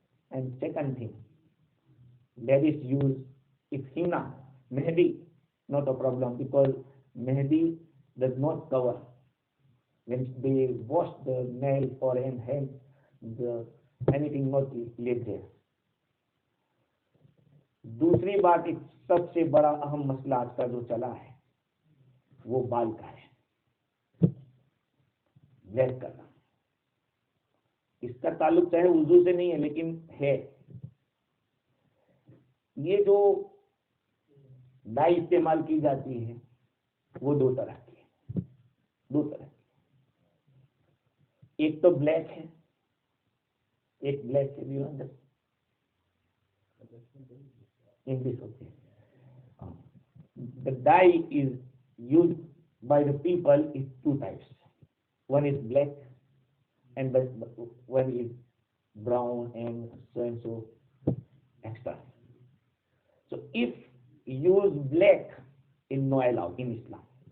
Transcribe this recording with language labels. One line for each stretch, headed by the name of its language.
English: And second thing, that is used if henna, mehdi, not a problem, because mehdi does not cover. When they wash the nail or hand, anything not left there.
Hindi: दूसरी बात, एक सबसे बड़ा अहम मसला आज का जो चला है वो बाल का है, ब्लैक करना. इसका ताल्लुक चाहे वुजू से नहीं है, लेकिन है. ये जो डाई इस्तेमाल की जाती है वो 2 तरह की है. एक तो ब्लैक है, एक ब्लैक है भी अंदर इंग्लिश होती है.
English: The dye is used by the people is 2 types. One is black and one is brown and so extra. So if use black is no allowed in Islam.